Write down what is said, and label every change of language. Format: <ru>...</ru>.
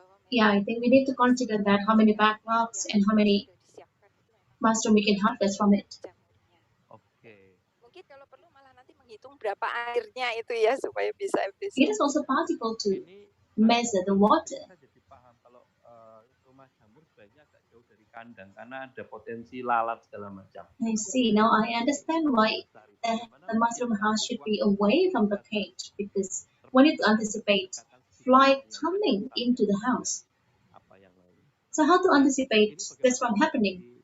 <en>Yeah, I think we need to consider that how many backlogs and how many mushroom we can harvest from it.</en> <id>Oke. Mungkin kalau perlu malah nanti menghitung berapa airnya itu ya supaya bisa efisien.</id> <en>It is also possible to measure the water.</en> <id>Saya jadi paham kalau rumah jamur sebaiknya agak jauh dari kandang karena ada potensi lalat segala macam.</id> <en>I see. Now I understand why the mushroom house should be away from the cage, because we need to anticipate fly coming into the house. So how to anticipate this from happening?</en>